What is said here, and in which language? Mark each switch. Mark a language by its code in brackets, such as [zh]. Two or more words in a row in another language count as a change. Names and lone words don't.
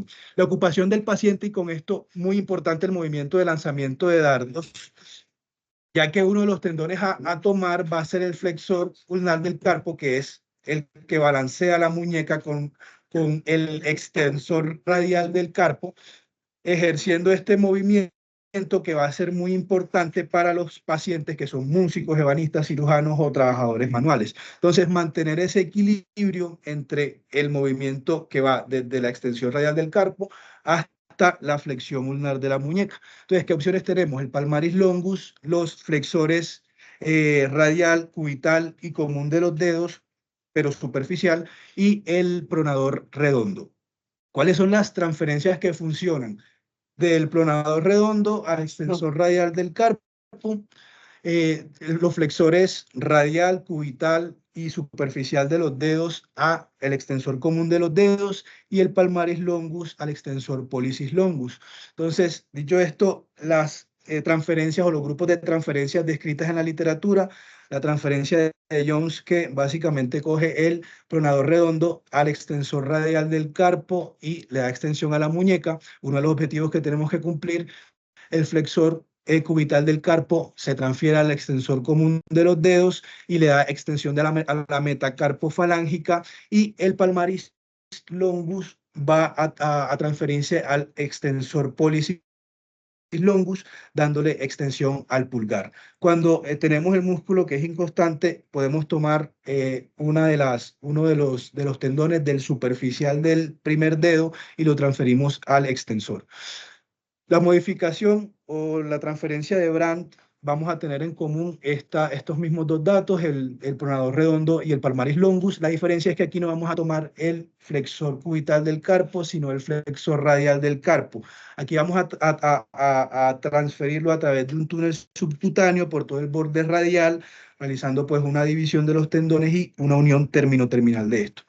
[es] La ocupación del paciente, y con esto muy importante el movimiento de lanzamiento de dardos, ya que uno de los tendones a tomar va a ser el flexor ulnar del carpo, que es el que balancea la muñeca con el extensor radial del carpo, ejerciendo este movimiento que va a ser muy importante para los pacientes que son músicos, ebanistas, cirujanos o trabajadores manuales. Entonces, mantener ese equilibrio entre el movimiento que va desde la extensión radial del carpo hasta la flexión ulnar de la muñeca. Entonces, ¿qué opciones tenemos? El [la] palmaris longus, [es] los flexores radial, cubital y común de los dedos, pero superficial, y el pronador redondo. ¿Cuáles son las transferencias que funcionan? Del pronador redondo al extensor radial del carpo, los flexores radial, cubital y superficial de los dedos a el extensor común de los dedos y el [la] palmaris longus [es] al [la] extensor pollicis longus. [es] Entonces, dicho esto, las transferencias o los grupos de transferencias descritas en la literatura, la transferencia de Jones que básicamente coge el pronador redondo al extensor radial del carpo y le da extensión a la muñeca. Uno de los objetivos que tenemos que cumplir, el flexor cubital del carpo se transfiere al extensor común de los dedos y le da extensión de a la metacarpofalángica, y el [la] palmaris longus [es] va a transferirse al [la] extensor pollicis longus, [es] dándole extensión al pulgar. Cuando tenemos el músculo que es inconstante, podemos tomar uno de los tendones del superficial del primer dedo y lo transferimos al extensor. La modificación o la transferencia de Brandt, vamos a tener en común estos mismos dos datos, el pronador redondo y el [la] palmaris longus. [es] La diferencia es que aquí no vamos a tomar el flexor cubital del carpo, sino el flexor radial del carpo. Aquí vamos a transferirlo a través de un túnel subcutáneo por todo el borde radial, realizando pues una división de los tendones y una unión término-terminal de esto.